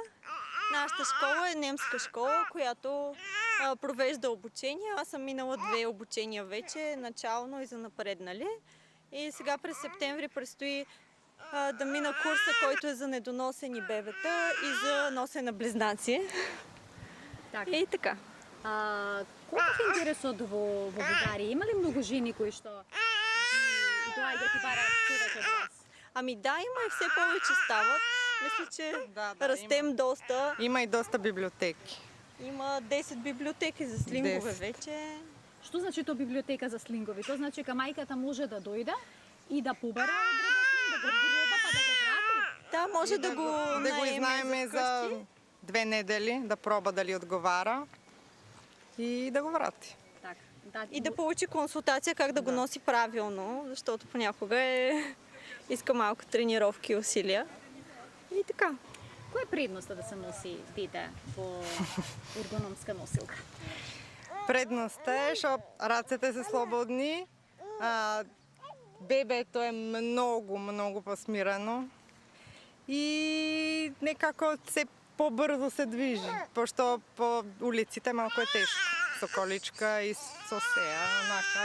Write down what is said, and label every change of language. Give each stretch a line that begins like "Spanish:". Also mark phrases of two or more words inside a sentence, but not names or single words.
Bulgarian: Нашата школа е немска школа, която провежда обучение. Аз съм минала 2 обучения вече, начално и за напреднали. И сега през септември предстои да мина курса, който е за недоносени бебета и за носене на близнаци.
Macedonian: Так. И така. Колку е интересот во Бугарија? Има ли многу жени кои што доаѓаат и бараат човек од вас?
Bulgarian: Ами да, има и все повече стават. Мисля, че растем има. доста. Има и доста библиотеки. Има 10 библиотеки за слингове 10. вече.
Macedonian: Што значи тоа библиотека за слингови? Тоа значи дека мајката може да дојде и да побара одреден слинг, да го проба па да го врати? Да, може да го
Bulgarian: изнаеме за 2 недели, да проба дали отговаря и да го врати.
Macedonian: Так, да,
Bulgarian: И да получи консултация как да го носи правилно, защото понякога иска малко тренировки и усилия. И така.
Macedonian: Која е предноста да се носи дете во ергономска носилка? Предноста е, што рацете се слободни, бебето е многу посмирено и некако се побрзо се движи, пошто по улиците малко е тешко, со количка и со сеа, онака.